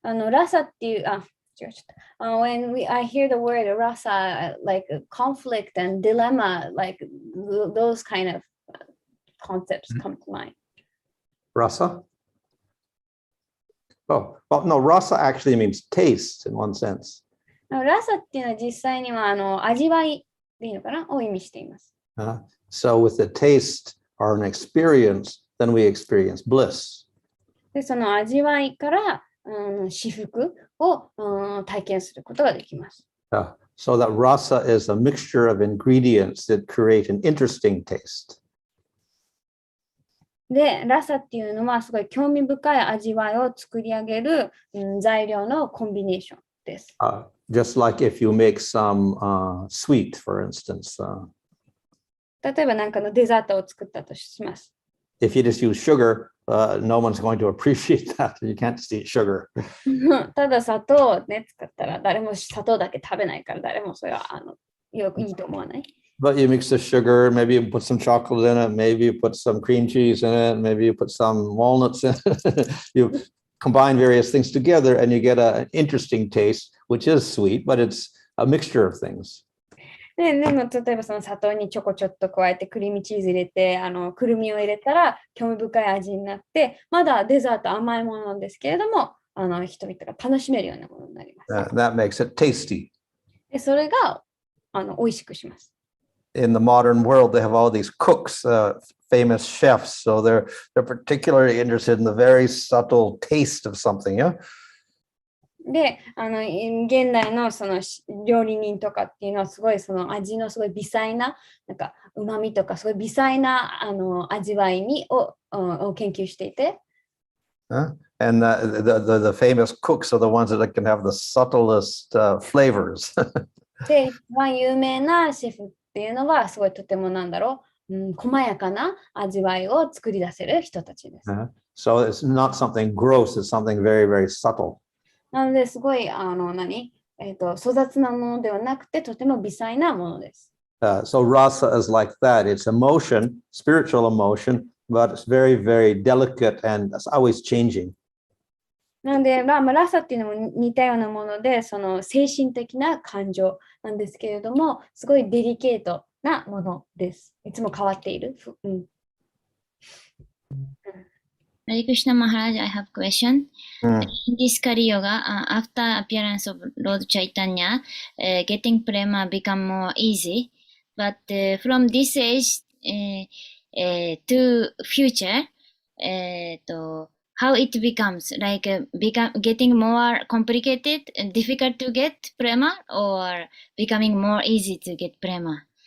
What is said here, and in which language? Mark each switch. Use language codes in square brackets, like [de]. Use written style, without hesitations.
[ja] ラサっていう、 [en] when I hear the word rasa, like conflict and dilemma, like those kind of concepts come to mind. Rasa? Oh, well, no, rasa actually means taste in one sense. [ja] ラサっていうのは実際には味わいでいいのかなを意味しています。 [en] So with the taste or an experience, then we experience bliss. [ja] でその味わいから、至福を、体験することができます。 [en] So that rasa is a mixture of ingredients that create an interesting taste. [ja] で、ラサっていうのはすごい興味深い味わいを作り上げる、材料のコンビネーションです。 [en] Just like if you make some sweet, for instance. [ja] 例えば何かのデザートを作ったとします。 [en] If you just use sugar, no one's going to appreciate that. You can't just eat sugar. [ja] ただ砂糖をね、使ったら誰も砂糖だけ食べないから誰もそれはいいと思わない。 [en] But you mix the sugar, maybe you put some chocolate in it, maybe you put some cream cheese in it, maybe you put some walnuts in it. You combine various things together and you get an interesting taste, which is sweet, but it's a mixture of things. [ja] でも例えばその砂糖にチョコちょっと加えてクリームチーズ入れてくるみを入れたら興味深い味になってまだデザート甘いものなんですけれども人々が楽しめるようなものになります。 [en] That makes it tasty. [ja] でそれが美味しくします。 [en] In the modern world, they have all these cooks, famous chefs, so they're particularly interested in the very subtle taste of something, yeah? [ja] で、現代のその料理人とかっていうのはすごいその味のすごい微細な、なんか旨味とかすごい微細な味わいを研究していて。 [en] And the famous cooks are the ones that can have the subtlest flavors. [ja] で、有名なシェフっていうのはすごいとてもなんだろう、細やかな味わいを作り出せる人たちです。 [en] So it's not something gross, it's something very, very subtle. [ja] なのですごい粗雑なものではなくてとても微細なものです。 [en] So rasa is like that. It's emotion, spiritual emotion, but it's very, very delicate and it's always changing. [ja] なので、ラサっていうのも似たようなもので、その精神的な感情なんですけれども、すごいデリケートなものです。いつも変わっている。 [en] Hare Krishna Maharaj, I have a question. In this Kali Yoga, after appearance of Lord Chaitanya, getting prema become more easy. But from this age to future, how it becomes like getting more complicated and difficult to get prema, or becoming more easy to get prema?